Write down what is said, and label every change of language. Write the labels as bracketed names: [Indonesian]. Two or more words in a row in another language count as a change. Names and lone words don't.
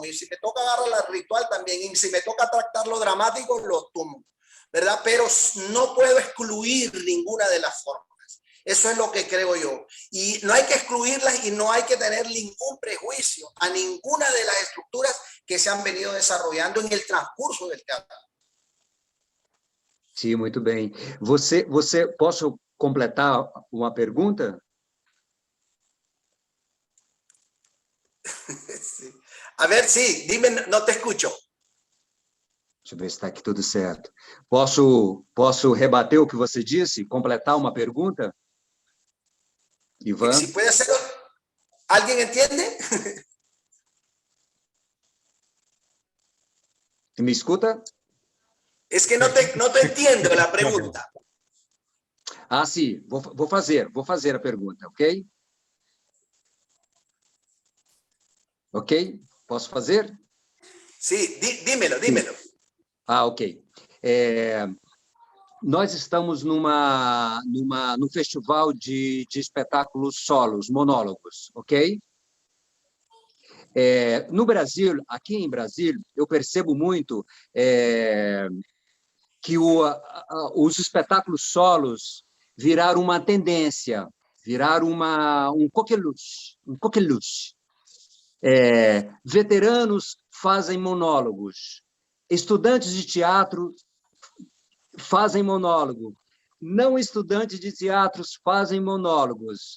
[Spanish] Y si me toca agarrar la ritual también. Y si me toca tratar lo dramático, lo tomo, ¿verdad? Pero no puedo excluir ninguna de las formas. Eso es lo que creo yo. Y no hay que excluirlas y no hay que tener ningún prejuicio a ninguna de las estructuras que se han venido desarrollando en el transcurso del teatro. [Portuguese] Sim, muito bem. Posso completar uma pergunta? [Spanish] Sí. A ver, sí, dime, no te escucho. [Portuguese] Deixa eu ver se está aqui tudo certo. Posso rebater o que você disse? Completar uma pergunta? Ivan? [Spanish] Si puede hacerlo, ¿alguien entiende? [Portuguese] Me escuta? [Spanish] Es que no te entiendo la pregunta. [Portuguese] Ah, sim. Vou fazer a pergunta, ok? Ok? Posso fazer? [Spanish] Sí, dímelo. [Portuguese] Ah, ok. Nós estamos num festival de espetáculos solos, monólogos, ok? No Brasil, aqui em Brasília, eu percebo muito que os espetáculos solos viraram uma tendência, viraram um coqueluche, veteranos fazem monólogos, estudantes de teatro fazem monólogo, não estudantes de teatros fazem monólogos.